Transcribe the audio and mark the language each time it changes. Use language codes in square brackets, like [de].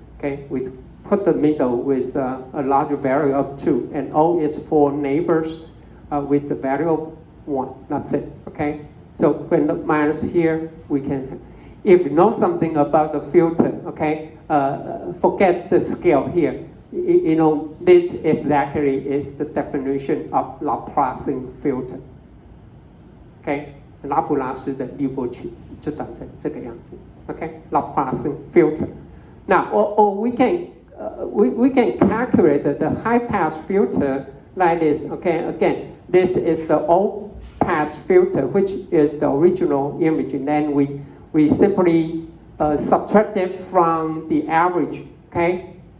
[en] Okay, we put the middle with a larger value of 2, and O is for neighbors with the value of 1. That's it. Okay, so when the minus here, we can, if we know something about the filter, okay, forget the scale here. You know, this exactly is the definition of Laplacian filter. [zh] Okay, 拉普拉斯的滤波曲就长成这个样子。 [en] Okay, Laplacian filter. Now, or we can calculate the high pass filter like this. Okay, again, this is the all pass filter, which is the original image, and then we simply subtract it from the average. Okay.